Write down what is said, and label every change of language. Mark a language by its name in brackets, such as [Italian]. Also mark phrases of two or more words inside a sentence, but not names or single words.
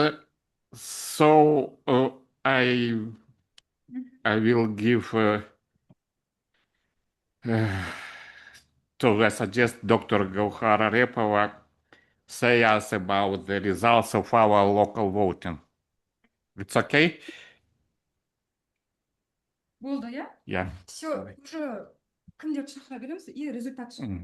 [English] So I will give I suggest Dr. Gauhara Repova say us about the results of our local voting. It's okay? [Kazakh] Болды, иә? [English] Yeah. [Russian] Все, уже [Kazakh] кімдерді шақыра береміз и результат шығады.